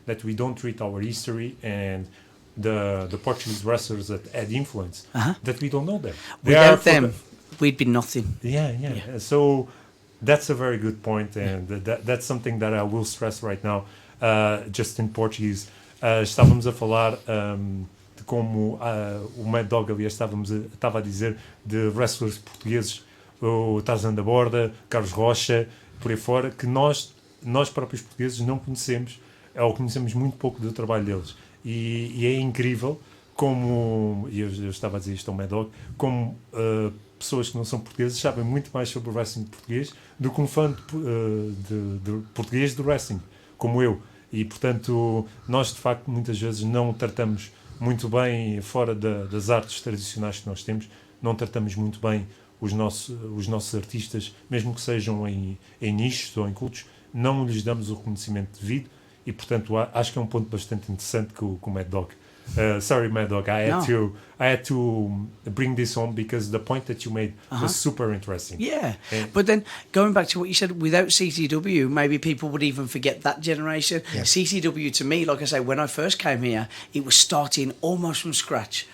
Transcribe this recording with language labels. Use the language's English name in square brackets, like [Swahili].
[English] that we don't treat our history and the Portuguese wrestlers that had influence, that we don't know them. They are Without them, we'd be nothing. yeah. So that's a very good point, and that's something that I will stress right now, just in Portuguese. [Portuguese] Estávamos a falar de como o Mad Dog, aliás, estava a dizer de wrestlers portugueses, o Tarzan da Borda, Carlos Rocha, por aí fora, que nós próprios portugueses não conhecemos, ou conhecemos muito pouco do trabalho deles. E é incrível como, e eu estava a dizer isto ao Mad Dog, como pessoas que não são portugueses sabem muito mais sobre o wrestling português do que um fã de português do wrestling, como eu. E, portanto, nós, de facto, muitas vezes não tratamos muito bem, fora das artes tradicionais que nós temos, não tratamos muito bem os nossos artistas, mesmo que sejam em nichos ou em cultos, não lhes damos o reconhecimento devido. E, portanto, acho que é um ponto bastante interessante com o Mad Dog. [English] Sorry, Mad Dog, I had to bring this on because the point that you made was super interesting. Yeah, but then going back to what you said, without CCW, maybe people would even forget that generation. Yes. CCW to me, like I say, when I first came here, it was starting almost from scratch.